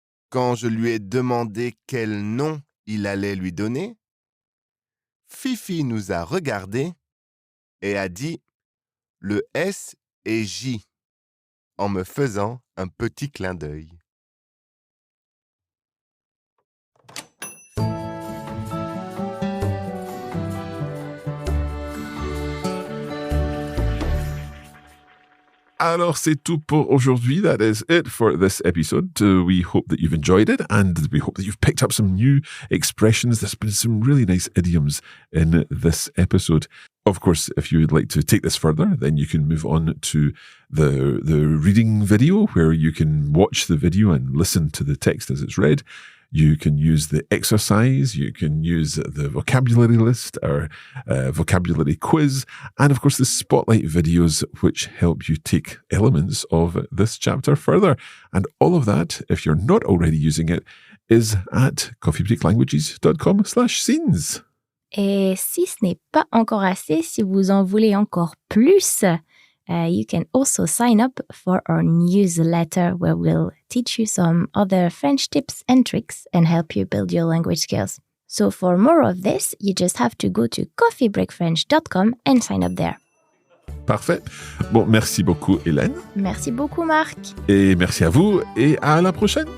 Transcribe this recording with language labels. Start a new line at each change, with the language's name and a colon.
French: Quand je lui ai demandé quel nom il allait lui donner, Fifi nous a regardés et a dit « le S et J » en me faisant un petit clin d'œil. Alors, c'est tout pour aujourd'hui.
English: That is it for this episode. We hope that you've enjoyed it and we hope that you've picked up some new expressions. There's been some really nice idioms in this episode. Of course, if you would like to take this further, then you can move on to the reading video where you can watch the video and listen to the text as it's read. You can use the exercise, you can use the vocabulary list or vocabulary quiz, and of course the spotlight videos which help you take elements of this chapter further. And all of that, if you're not already using it, is at coffeebreaklanguages.com/scenes.
French: Et si ce n'est pas encore assez, si vous en voulez encore plus,
English: you can also sign up for our newsletter where we'll teach you some other French tips and tricks and help you build your language skills. So for more of this, you just have to go to coffeebreakfrench.com and sign up there.
French: Parfait. Bon, merci beaucoup Hélène. Merci beaucoup Marc. Et merci à vous et à la prochaine.